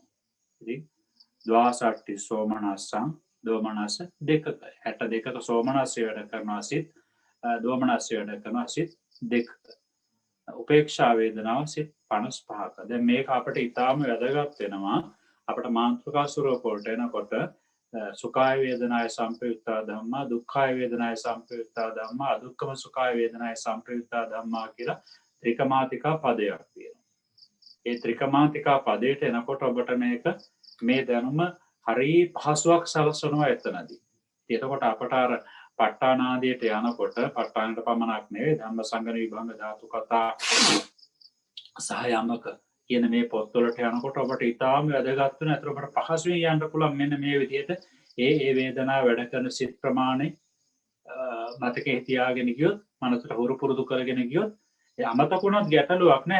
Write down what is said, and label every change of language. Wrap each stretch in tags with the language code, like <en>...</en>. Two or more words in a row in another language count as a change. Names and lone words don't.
<si>ඉතින්</si> <pi>ද්වාසට්ටි සෝමනස්සං දෝමනස්ස</pi> <si>දෙකක 62ක සෝමනස්සය වැඩ කරනවා සිත් දෝමනස්සය වැඩ කරනවා සිත් දෙකක. උපේක්ෂා වේදනාව සිත් 55ක. දැන් මේක අපිට ඊටාම වැදගත් වෙනවා. අපිට මානසික ස්වරූප වලට එනකොට</si> <pi>සුඛාය වේදනාය සංපයුක්තා ධම්මා දුක්ඛාය වේදනාය සංපයුක්තා ධම්මා අදුක්ඛම සුඛාය වේදනාය සංපයුක්තා ධම්මා</pi> <si>කියලා ත්‍රිකමාතිකා පදයක් තියෙනවා. ඒ ත්‍රිකමාතිකා පදයට එනකොට ඔබට මේ දැනුම හරි පහසුවක් සලසනවා එතනදී. එතකොට අපට අර ප ဋ ාණ ආදියට යනකොට ප ဋ ාණයට පමණක් නෙවෙයි ධම්මසංගණ විභංග ධාතු කතා සහ යමක කියන මේ පොත්වලට යනකොට ඔබට ඉතාම වැදගත් වෙන අතට ඔබට පහසුවෙන් යන්න පුළුවන් මෙන්න මේ විදිහට ඒ වේදනාව වැඩ කරන සිත් ප්‍රමාණය මතකයේ තියාගෙන ගියොත් මනසට හුරු පුරුදු කරගෙන ගියොත් ඒ අමතක වුණත් ගැටලුවක් නෑ.</si>